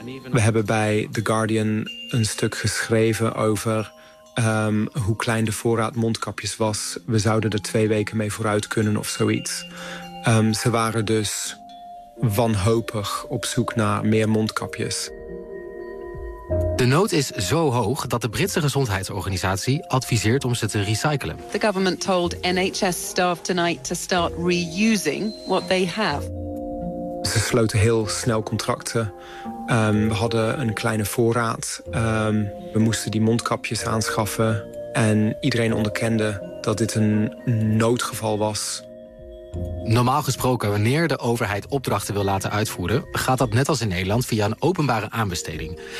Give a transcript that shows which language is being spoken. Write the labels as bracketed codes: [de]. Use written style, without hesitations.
[nl] We hebben bij The Guardian een stuk geschreven over hoe klein de voorraad mondkapjes was. We zouden er 2 weken mee vooruit kunnen of zoiets. Ze waren dus wanhopig op zoek naar meer mondkapjes. De nood is zo hoog dat de Britse gezondheidsorganisatie adviseert om ze te recyclen. [en] The government told NHS staff tonight to start reusing what they have. [nl] Ze sloten heel snel contracten. We hadden een kleine voorraad. We moesten die mondkapjes aanschaffen. En iedereen onderkende dat dit een noodgeval was. Normaal gesproken, wanneer de overheid opdrachten wil laten uitvoeren, gaat dat net als in Nederland via een openbare aanbesteding.